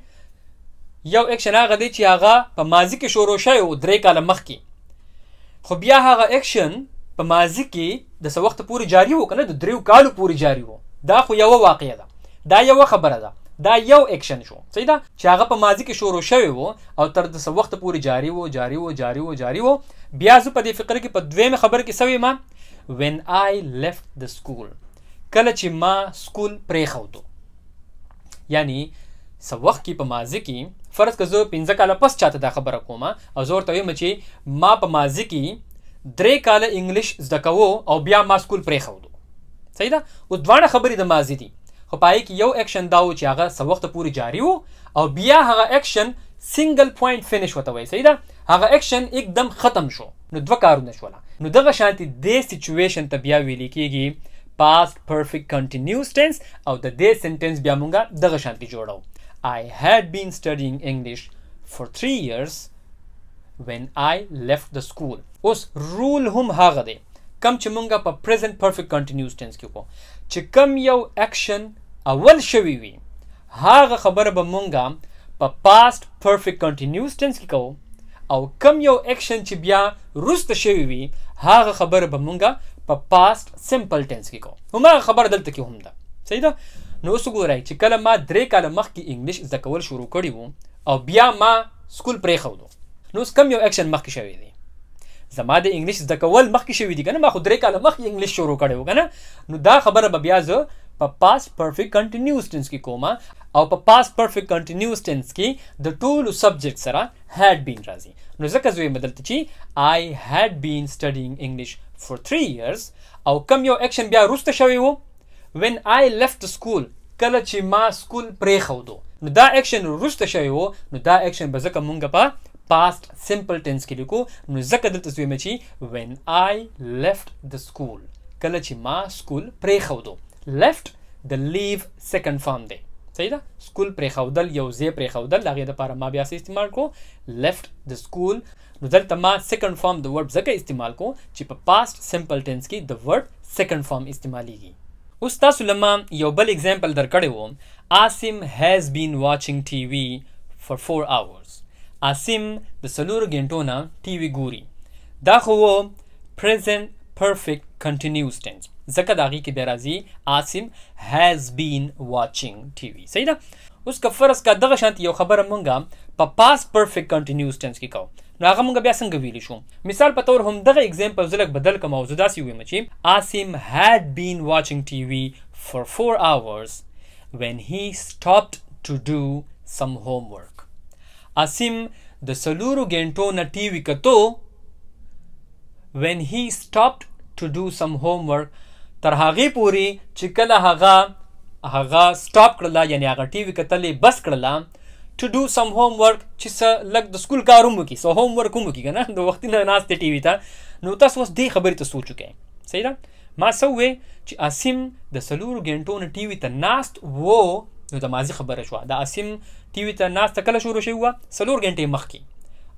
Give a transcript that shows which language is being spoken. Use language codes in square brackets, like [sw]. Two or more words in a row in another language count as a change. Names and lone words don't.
[ps] یو اکشن هغه دی چې هغه په ماضي کې شروع شوی و 3 کاله مخکې، خو بیا هغه اکشن په ماضي کې د څه وخته پورې جاري و که نه، د 3 کالو پورې جاري و. دا خو یوه واقعه ده، دا یوه خبره ده، دا یو اکشن شو. صحیح ده. چې هغه په ماضي کې شروع شوی و او تر د څه وخته پورې جاري و. بیا زه په دې فقره کې په دویمه خبره کې څه ویم؟ [en] when I left the school، [ps] کله چې ما سکول پرېښودو. یعنی څه وخت کې په ماضي کې فرض که زه 15 کاله پس چاته دا خبره کوم او زه ورته وایم چې ما په ماضي کې 3 کاله انګلیش زده کوو او بیا ما سکول پرېښودو. صحیح ده. اوس دواړه خبرې د ماضي دي، خو په هغې کې یو اکشن دا و چې هغه څه وخته پورې جاري و او بیا هغه اکشن [en] single point finish [ps] ورته وایي. صحیح ده. هغه اکشن एकदम ختم شو، نو دوه کارونه شوله. نو دغه شانتې دې سچویشن ته بیا ویلی کېږي [en] past perfect continuous tense، [ps] او د دې سنټنس بیا مونږه دغه شانتې جوړو. [en] I had been studying English for 3 years when I left the school. [ps] اوس رول هم هغه دی کم چې مونږه په [en] present perfect continuous tense [ps] کې کو چې کم یو اکشن اول شوی وي هغه خبره به مونږه په [en] past perfect continuous tense [ps] کې کوو، او کم یو اکشن چې بیا وروسته شوی وي هغه خبره به مونږه په [en] past simple tense [ps] کې کوو. هماغه خبره دلته کې هم ده. صحیح ده. نو اوس وګورئ چې کله ما 3 کاله مخکې انګلیش زده کول شروع کړي وو او بیا ما سکول پرېښودو، نو اوس کم یو اکشن مخکې شوی دی؟ زما د انګلیش زده کول مخکې شوي دي که نه، ما خو 3 کاله مخکې انګلیش شروع کړی و که نه. نو دا خبره به بیا زه په [en] past perfect continuous tense [ps] کې کوم او په [en] past perfect continuous tense [ps] کې د ټولو subject سره [en] had been [ps] راځي نو ځکه زوی بدلته چې [en] I had been studying English for 3 years [ps] او کم یو اکشن بیا روسته شوی وو [en] when I left school [ps] کله چې ما سکول پرېښودو نو دا اکشن روسته شوی وو نو دا اکشن به ځکه مونږ په [en] past simple tense [ps] کې لیکو نو ځکه دلته زوی مې چې [en] when I left the school [ps] کله چې ما سکول پرېښودو left د [en] leave second form [ps] دی صحیح ده سکول پرېښودل یو ځای پرېښودل د هغې دپاره ما بیا څه استعمال کړو [en] left the school [ps] نو دلته ما [en] second form [ps] د verb ځکه استعمال کړو چې په [en] past simple tense [ps] کې د [en] verb second form [ps] استعمالیږي اوس تاسو له ما یو بل اگزامپل درکړی وو عاصم [en] has been watching TV for 4 hours [ps] عاصم د څلورو غنټو نه ټي وي ګوري دا خو و [en] present perfect continuous tense [ps] ځکه د هغې کې بیا راځي عاصم [en] has been watching TV [ps] صحیح ده اوس که فرض که دغه شانتې یو خبره مونږ په [en] past perfect continuous tense [ps] کې کوو نو هغه مونږ بیا څنګه ویلی شو مثال په طور هم دغه اگزامپل زه لږ بدل کوم او زه داسې ووایم چې عاصم [en] had been watching TV for 4 hours when he stopped to do some homework [ps] عاصم د څلورو غنټو نه ټي وي کتو [en] when he stopped to do some homework [ps] تر هغې پورې چې کله هغه سټاپ کړله یعنی هغه ټي وي کتلې بس کړله [en] to do some homework [ps] چې څه لږ د سکول کار هم وکړي څه [en] home work [ps] هم وکړي که نه د وختي نه ناست دی ټي وي ته نو تاسو اوس دې خبرې ته سوچ وکړئ صحیح ده ما څه ووې چې عاصم د څلورو غنټو نه ټي وي ته ناست و نو د ماضي خبره شوه د عاصم ټي وي ته ناسته کله شروع شوې وه 4 غنټې مخکې